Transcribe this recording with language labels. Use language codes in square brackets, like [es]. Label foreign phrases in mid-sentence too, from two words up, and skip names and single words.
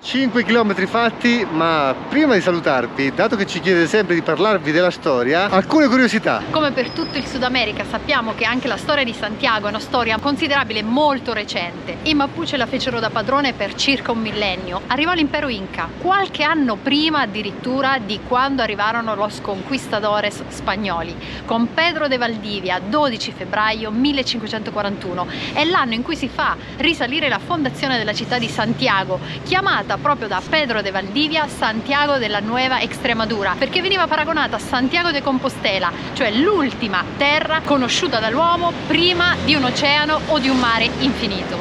[it] 5 km fatti, ma prima di salutarvi, dato che ci chiedete sempre di parlarvi della storia, alcune curiosità. Come per tutto il Sud America sappiamo che anche la storia di Santiago è una storia considerabile molto recente. I Mapuche la fecero da padrone per circa un millennio. Arrivò l'impero Inca, qualche anno prima addirittura di quando arrivarono [es] los conquistadores [it] spagnoli, con Pedro de Valdivia, 12 febbraio 1541. È l'anno in cui si fa risalire la fondazione della città di Santiago, chiamata proprio da Pedro de Valdivia Santiago della Nueva Extremadura, perché veniva paragonata a Santiago de Compostela, cioè l'ultima terra conosciuta dall'uomo prima di un oceano o di un mare infinito.